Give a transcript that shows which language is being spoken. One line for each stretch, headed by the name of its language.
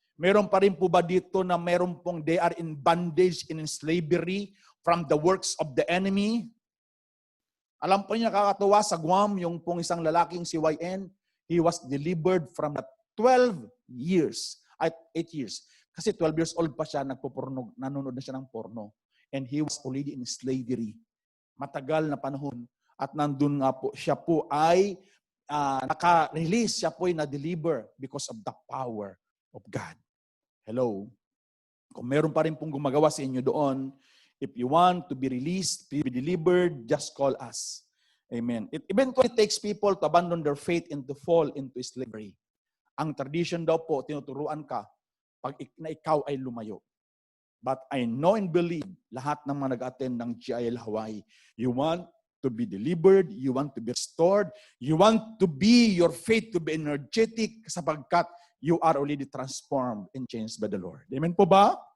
Filipino: Meron pa rin po ba dito na meron pong
English: they are in bondage, in slavery from the works of the enemy?
Filipino: Alam po niya, nakakatuwa sa Guam, yung pong isang lalaking si YN,
English: he was delivered from 12 years, 8 years.
Filipino: Kasi 12 years old pa siya, nanonood na siya ng porno.
English: And he was already in slavery.
Filipino: Matagal na panahon. At nandun nga po, siya po ay naka-release, siya po ay na-deliver
English: because of the power of God. Hello?
Filipino: Kung meron pa rin pong gumagawa sa inyo doon,
English: if you want to be released, to be delivered, just call us. Amen. It eventually takes people to abandon their faith and to fall into slavery.
Filipino: Ang tradition daw po, tinuturuan ka pag ikaw ay lumayo.
English: But I know and believe,
Filipino: lahat ng mga nag-attend ng GIL Hawaii,
English: you want to be delivered, you want to be restored, you want to be, your faith to be energetic
Filipino: sapagkat
English: you are already transformed and changed by the Lord. Amen
Filipino: po ba?